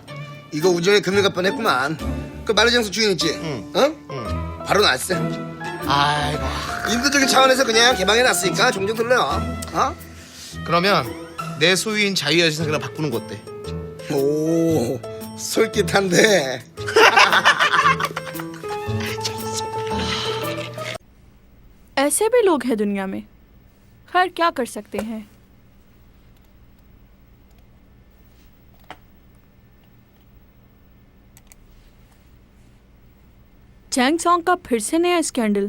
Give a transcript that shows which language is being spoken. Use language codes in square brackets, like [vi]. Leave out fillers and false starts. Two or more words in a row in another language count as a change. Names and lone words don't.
[ko] 이거 우정에 금일 갈 뻔했구만. 그 만리장성 주인 있지? 응? 바로 났어. 아이고. 인도적인 차원에서 그냥 개방해놨으니까 종종 들려. 그러면 내 소유인 자유여신상 그냥 바꾸는 거 어때? 오, 솔깃한데. [hi] ऐसे भी लोग हैं दुनिया में। खैर क्या कर सकते हैं। चैंग सॉन्ग का फिर से नया स्कैंडल।